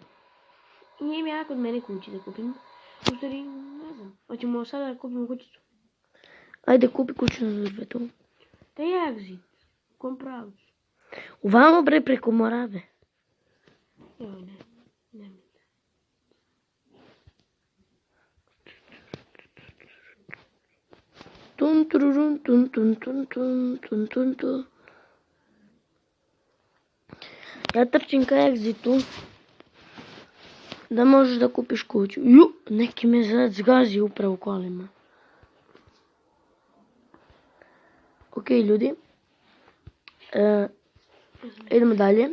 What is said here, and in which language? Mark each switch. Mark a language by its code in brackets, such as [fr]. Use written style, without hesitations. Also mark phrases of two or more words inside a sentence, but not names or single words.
[sr] I imam ja kod mene kući da kupim. U stvari, ne znam. Hoćemo sada da kupimo kućicu. Ajde, kupi kuću na Zrvetu. Da je exit. Kom pravcu. Uvamo bre preko Morave. Evo ne. Tun tururun tun tun tun tun tun tun tun. Ja trčim ka Exitu. Da možeš da kupiš kuću. Ju, neki me zgazi upravo kolima. Ok, ljudi. Idemo dalje.